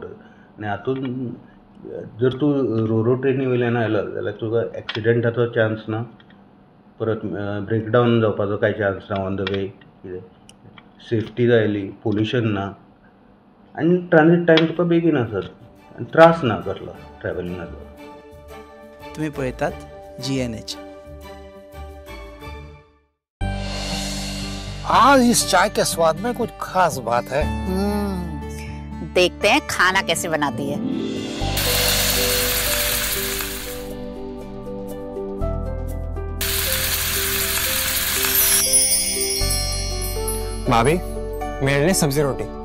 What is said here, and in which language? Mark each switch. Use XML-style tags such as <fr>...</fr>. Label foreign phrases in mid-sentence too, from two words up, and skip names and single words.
<kok>आनी हातून जर तूं रोरो ट्रेनी वयल्यान आयलो जाल्यार तुका एक्सिडेंटाचो चान्स ना, परत ब्रेकडावन जावपाचो कांय चान्स ना</kok> <en>on the way.</en> <kok>कितें सेफ्टी जायली, पोल्युशन ना आनी</kok> <en>transit time</en> <kok>तुका बेगीन आसत आनी त्रास ना कसलो ट्रॅव्हलिंगाचो. तुम्ही पळयतात GNH.</kok> <hi>आज इस चाय के स्वाद में कुछ खास बात है. देखते हैं खाना कैसे बनाती है. भाभी, मेरे लिए सब्जी रोटी.</hi>